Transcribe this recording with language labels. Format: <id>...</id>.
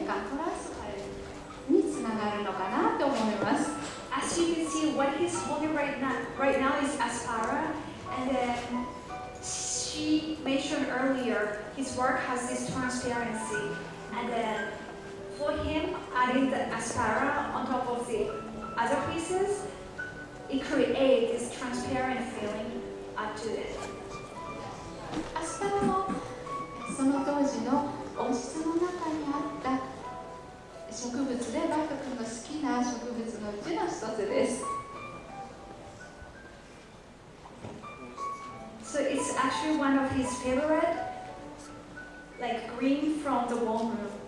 <ja>がるのかなと思います。</ja> <en>As you can see, what he's holding right now is aspara, and then she mentioned earlier his work has this transparency, and then for him adding the aspara on top of the other pieces, it creates this transparent feeling up to it.</en> <ja>アスパラもその当時の温室の中にあった植物でバート君の好きな植物のうちの一つです。</ja> <en>So it's actually one of his favorite, like green from the warm room.</en>